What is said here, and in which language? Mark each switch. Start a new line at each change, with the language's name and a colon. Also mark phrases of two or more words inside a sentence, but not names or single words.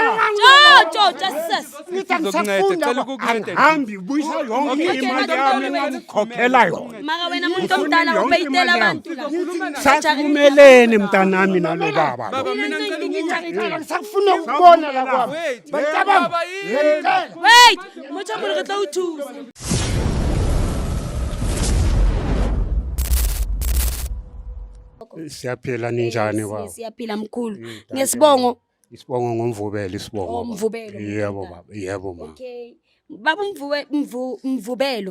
Zulu: hambi buyisa yonke imali yami ngikhokhela yona maka wena muntu omdala ubeyitela abantu sakumelene mntanami nalo baba ngisakufuna ukubona la kwami bantabami
Southern Sotho: wait motho mo re tla o thusa
Zulu: siyaphila ninjani baba siyaphila mkhulu ngesibongo isibongo ngomvubelo isibongo ngomvubelo yebo baba yebo ma okay baba mvubelo